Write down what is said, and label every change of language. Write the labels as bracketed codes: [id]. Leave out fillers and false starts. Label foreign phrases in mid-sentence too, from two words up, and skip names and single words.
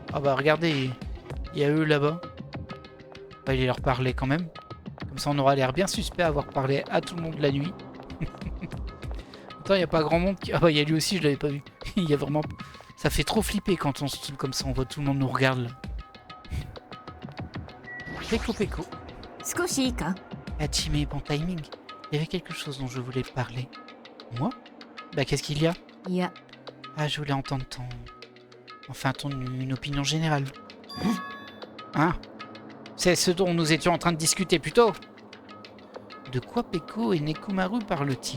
[fr] Ah bah regardez, il y a eux là-bas. On va aller leur parler quand même. Comme ça on aura l'air bien suspect à avoir parlé à tout le monde la nuit. Attends, il n'y a pas grand monde qui... Ah bah il y a lui aussi, je l'avais pas vu. Il y a vraiment... Ça fait trop flipper quand on se trouve comme ça, on voit tout le monde nous regarde là. Peko Peko. Hajime, bon timing. Il y avait quelque chose dont je voulais te parler. Moi? Bah qu'est-ce qu'il y a? Ah, je voulais entendre ton... Enfin, une opinion générale. Hein? C'est ce dont nous étions en train de discuter plus tôt. De quoi Peko et Nekomaru parlent-ils?